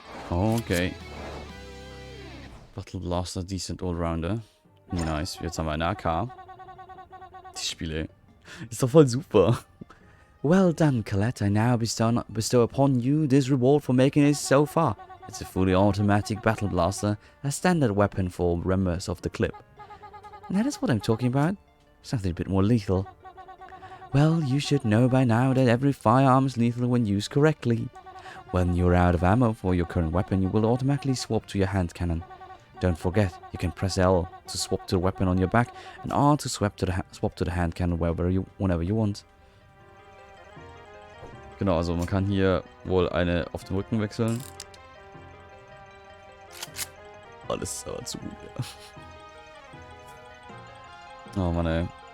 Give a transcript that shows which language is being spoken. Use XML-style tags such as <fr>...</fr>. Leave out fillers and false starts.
<en>Okay. Battle Blaster, decent Allrounder.</en> <de>Nice, jetzt haben wir eine AK. Die Spiele. Ist doch voll super.</de> <en>Well done, Colette. I now bestow upon you this reward for making it so far. It's a fully automatic battle blaster, a standard weapon for members of the clip. And that is what I'm talking about. Something a bit more lethal. Well, you should know by now that every firearm is lethal when used correctly. When you're out of ammo for your current weapon, you will automatically swap to your hand cannon. Don't forget, you can press L to swap to the weapon on your back and R to swap to the hand cannon whenever you want.</en> <de>Genau, also man kann hier wohl eine auf den Rücken wechseln. Alles ist aber zu gut, ja. Oh Mann, ey.</de>